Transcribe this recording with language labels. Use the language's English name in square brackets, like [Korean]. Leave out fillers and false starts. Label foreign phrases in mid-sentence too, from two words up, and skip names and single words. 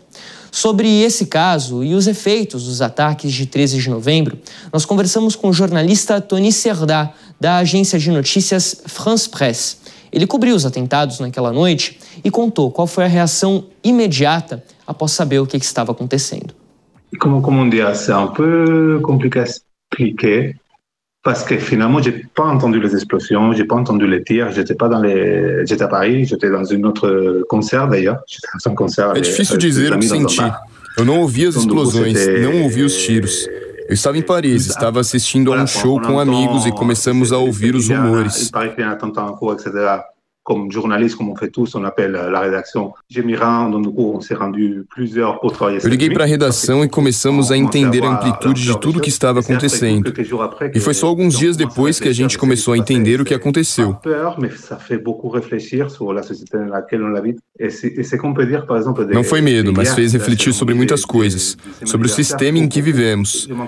[Portuguese] Sobre esse caso e os efeitos dos ataques de 13 de novembro, nós conversamos com o jornalista Tony Serda, da agência de notícias France Presse. Ele cobriu os atentados naquela noite e contou qual foi a reação imediata após saber o que estava acontecendo. [French] Comment dire, c'est un peu compliqué à expliquer Parce que finalement, j'ai pas entendu les explosions, j'ai pas entendu les tirs, j'étais à Paris, j'étais dans une autre concert d'ailleurs, j'étais dans un concert. [Portuguese] É difícil dizer o que senti. Eu não ouvi as explosões, não ouvi os tiros. Eu estava em Paris, estava assistindo a um show com amigos e começamos a ouvir os rumores. [French] Comme journaliste, como on fait tous, on appelle la rédaction. J'ai mis donc du coup, on s'est rendu plusieurs pour travailler. [Portuguese] Eu liguei para a redação e começamos a entender a amplitude de tudo o que estava acontecendo. E foi só alguns dias depois que a gente começou a entender o que aconteceu. Não foi medo, mas fez refletir sobre muitas coisas, sobre o sistema em que vivemos.